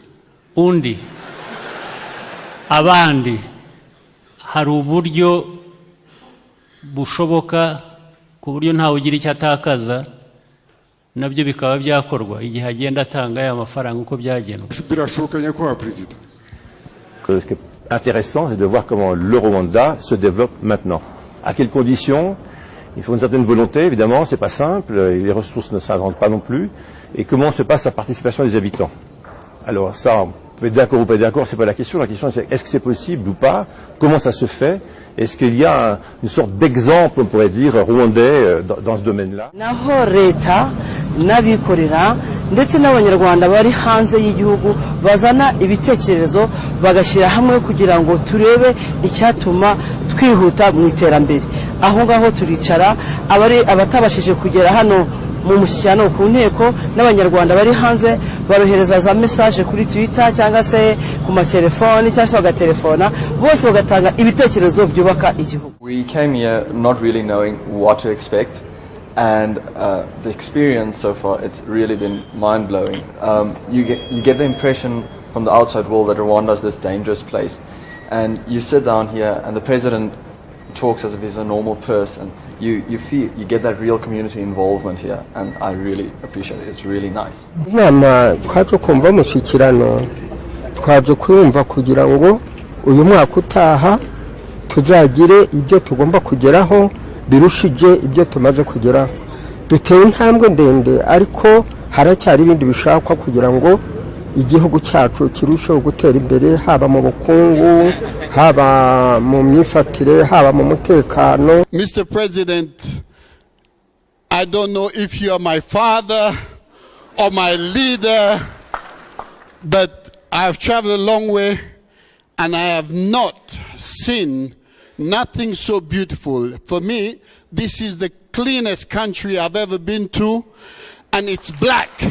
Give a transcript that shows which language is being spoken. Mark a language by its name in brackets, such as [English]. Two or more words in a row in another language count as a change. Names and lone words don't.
[Kinyarwanda] Undi abandi hari uburyo bushoboka ku buryo ntawe ugira icyo atakaza, nabyo bikaba byakorwa igihe agenda atanga ya mafaranga uko byagenwe. Birashoboka nyakubahwa Perezida. [French] Ce qui est intéressant, c'est de voir comment le Rwanda se développe maintenant. À quelles conditions? Il faut une certaine volonté, évidemment, c'est pas simple, les ressources ne s'inventent pas non plus. Et comment se passe la participation des habitants? Alors ça, on peut être d'accord ou pas d'accord, c'est pas la question c'est est-ce que c'est possible ou pas? Comment ça se fait? Est-ce qu'il y a une sorte d'exemple, on pourrait dire, rwandais dans ce domaine-là? [Kinyarwanda] Naho leta n'abikorera ndetse n'abanyarwanda bari hanze y'igihugu bazana ibitekerezo bagashyira hamwe kugira ngo turebe icyatuma twihuta mu iterambere. Aho ngaho turicara abatabashije kugera hano mu mushyikirano ku nteko n'abanyarwanda bari hanze barohereza za message kuri Twitter cyangwa se ku matelefoni cyangwa se bagatelefona, bose bagatanga ibitekerezo byubaka igihugu. [English] We came here not really knowing what to expect, and the experience so far, it's really been mind-blowing. You get the impression from the outside world that Rwanda is this dangerous place, and you sit down here and the president talks as if he's a normal person. You get that real community involvement here, and I really appreciate it. It's really nice. [Kinyarwanda] Mama, twaje kumva umushyikirano, twaje kwumva kugira ngo uyu mwaka utaha tuzagire ibyo tugomba kugeraho birushije ibyo tumaze kugeraho. Duteye intambwe ndende, ariko haracyari ibindi bishakwa kugira ngo igihugu cyacu kirusheho gutera imbere, haba mu bukungu, haba mu myifatire, haba mu mutekano. [English] Mr. President, I don't know if you are my father or my leader, but I have traveled a long way and I have not seen nothing so beautiful. For me, this is the cleanest country I've ever been to, and it's black.